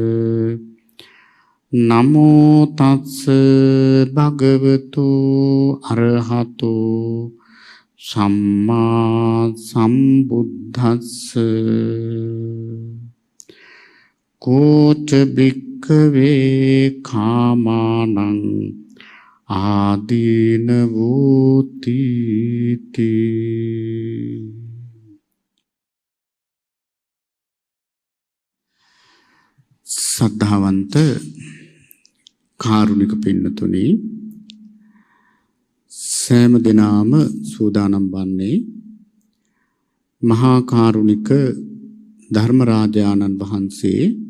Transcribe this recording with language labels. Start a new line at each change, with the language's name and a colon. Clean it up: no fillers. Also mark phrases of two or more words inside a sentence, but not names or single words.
Pali: Namo tassa bhagavato arahato Samma sambuddhassa Koca bhikkave kāmānaṁ
Sinhala: ādīnavūtīti සද්ධාවන්ත කාරුණික පින්නතුනි සෑම දිනම සූදානම් වන්නේ මහා කාරුණික ධර්මරාජානන් වහන්සේ